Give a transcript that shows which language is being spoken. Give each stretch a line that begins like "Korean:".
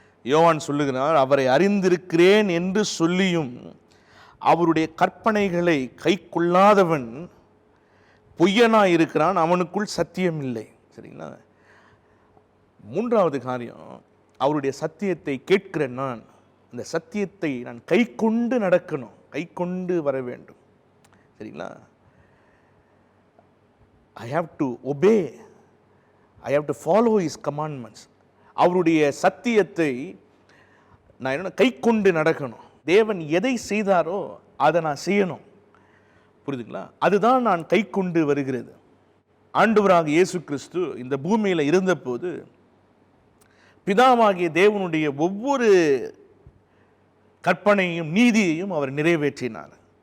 Tamil: யோவான் சொல்லுகிறார், அவரை அறிந்திருக்கிறேன் என்று சொல்லியும் அவருடைய கற்பனைகளை கை கொள்ளாதவன் பொய்யனாய் இருக்கிறான், அவனுக்குள் சத்தியம் இல்லை. சரிங்களா? மூன்றாவது காரியம், அவருடைய சத்தியத்தை கேட்கிற நான் அந்த சத்தியத்தை நான் கை கொண்டு நடக்கணும், கை கொண்டு வர வேண்டும். சரிங்களா?
English: I have to obey, I have to follow his commandments.
Tamil: அவருடைய சத்தியத்தை நான் என்ன கை கொண்டு நடக்கணும். தேவன் எதை செய்தாரோ அதை நான் செய்யணும். புரியுதுங்களா? அதுதான் நான் கை கொண்டு வருகிறது. ஆண்டவராக இயேசு கிறிஸ்து இந்த பூமியில் இருந்தபோது பிதாவாகிய தேவனுடைய ஒவ்வொரு கற்பனையும் நீதியையும் அவர் நிறைவேற்றினார்.